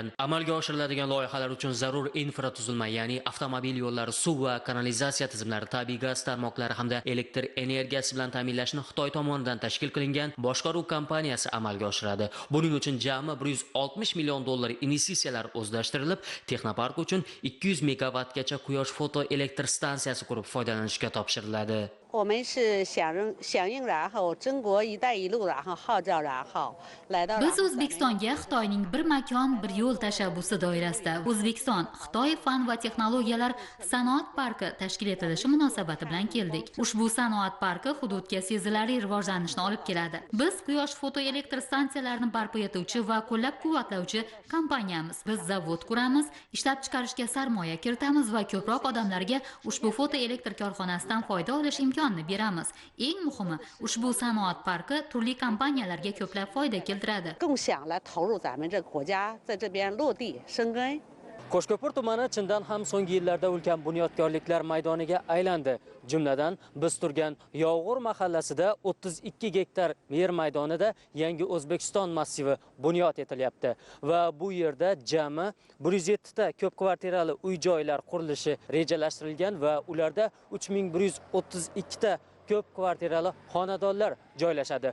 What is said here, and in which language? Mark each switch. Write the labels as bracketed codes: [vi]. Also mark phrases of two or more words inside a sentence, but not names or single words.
[uz] Amalga oshiriladigan loyihalar uchun zarur infratuzilma, ya'ni avtomobil yo'llari, suv va kanalizatsiya tizimlari, tabiiy gaz tarmoqlari hamda elektr energiyasi bilan ta'minlashni Xitoy tomonidan tashkil qilingan boshqaruv kompaniyasi amalga oshiradi. Buning uchun 160 million dollar investitsiyalar o'zlashtirilib, texnopark uchun 200 megawattgacha quyosh fotoelektr stansiyasi qurib foydalanishga topshiriladi. [zh] 我们是响应然后中国一带一路然后号召然后来到 [uz] Biz O'zbekistonga Xitoyning bir makon bir yo'l tashabbusi doirasida O'zbekiston Xitoy fan va texnologiyalar sanoat parki tashkil etilishi munosabati bilan keldik. Ushbu sanoat parki hududga sezilarli rivojlanishni olib keladi. Biz quyosh fotoelektr stansiyalarini barpo etuvchi va qo'llab-quvvatlovchi kompaniyamiz. Biz zavod quramiz, ishlab chiqarishga sarmoya kiritamiz va ko'proq odamlarga ushbu fotoelektr korxonasidan foyda olish imkonini beramiz. Eng muhimi, ushbu sanoat parki turli kompaniyalarga ko'plab foyda keltiradi. [zh] 更想来投入咱们这国家在这边落地生根。 [uz] Qo'shko'pir tumani chindan ham so'nggi yillarda ulkan bunyodkorliklar maydoniga aylandi. Jumladan biz turgan Yog'ur mahallasida 32 gektar yer maydonida yangi O'zbekiston massivi bunyod etilyapti va bu yerda jami 107 ta ko'p kvartirali uy-joylar qurilishi rejalashtirilgan va ularda 3132 ta ko'p kvartirali xonadonlar joylashadi.